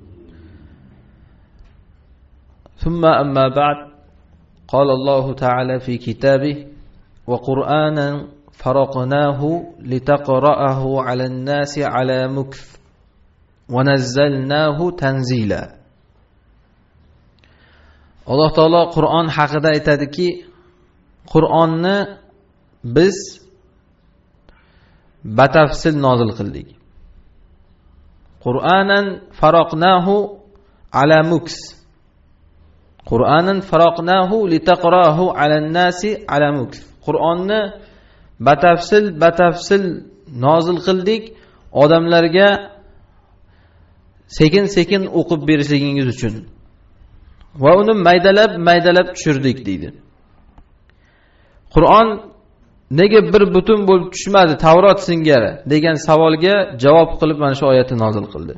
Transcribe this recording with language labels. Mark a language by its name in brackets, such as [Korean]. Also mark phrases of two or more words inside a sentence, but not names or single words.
[Arabic] ثم أما بعد قال الله تعالى في كتابه وقرآنا فرقناه لتقرأه على الناس على مكث ونزلناه تنزيلا. [Uzbek] Alloh taolo Qur'on haqida aytadiki, Qur'onni biz batafsil nozil qildik. [Arabic] قرآنا فرقناه على مكث. قرآنا فرقناه لتقرأه على الناس على مكث. [Uzbek] Qur'onni batafsil nozil qildik odamlarga sekin-sekin o'qib berishligingiz uchun. Va uni maydalab tushirdik deydi. Qur'on nega bir butun bo'lib tushmadi Tavrot singari degan savolga javob qilib mana shu oyatni nozil qildi.